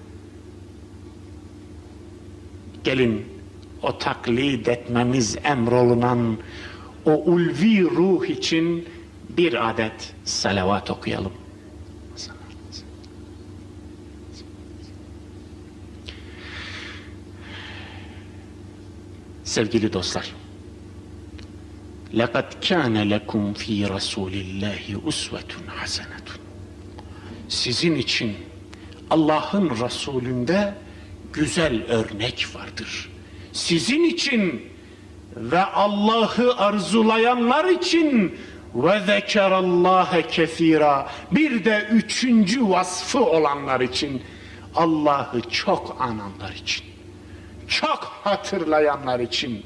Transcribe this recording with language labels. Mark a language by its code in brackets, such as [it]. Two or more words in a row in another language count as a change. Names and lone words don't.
[tr] Gelin o taklit etmemiz emrolunan o ulvi ruh için bir adet salavat okuyalım. Sevgili dostlar, [ar] لَقَدْ كَانَ لَكُمْ ف۪ي رَسُولِ اللّٰهِ اُسْوَةٌ حَسَنَةٌ. [tr] Sizin için Allah'ın Resulü'nde güzel örnek vardır. Sizin için ve Allah'ı arzulayanlar için ve [ar] ذكر الله كثيرا, [tr] bir de üçüncü vasfı olanlar için, Allah'ı çok ananlar için, çok hatırlayanlar için.